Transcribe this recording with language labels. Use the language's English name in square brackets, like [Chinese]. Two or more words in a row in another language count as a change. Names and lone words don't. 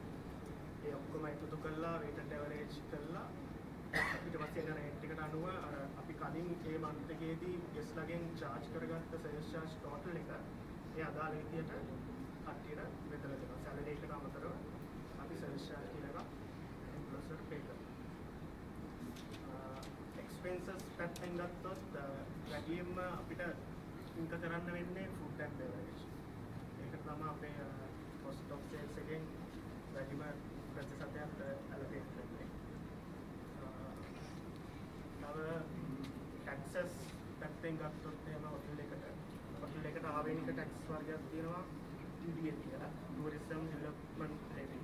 [Sinhala] ඒ ඔක්කොම එකතු කරලා [English] weighted average [Sinhala] කරලා ඊට පස්සේ එන rate එකට අනුව අර අපි කලින් ඒ month එකේදී guest ලගෙන් charge කරගත්ත [English] service charge total [Sinhala] එක ඒ අදාළ විදියට කට්ටියට බෙදලා දෙනවා. salary එකට අමතරව අපි [English] service charge [Sinhala] කියලා එකක් employees වලට pay කරනවා. expenses පැත්තෙන් ගත්තොත් වැඩියෙන්ම අපිට ඉන්ක කරන්න වෙන්නේ [English] food and beverage. [Sinhala] ඒක තමයි අපේ [English] cost of sales [Sinhala] එකෙන් වැඩිම ප්‍රතිශතයක් allocate කරන්නේ. තව taxes පැත්තෙන් ගත්තොත් එහෙම hotel එකට ආවේනික tax වර්ගයක් තියෙනවා TDS කියලා [English] tourism development levy.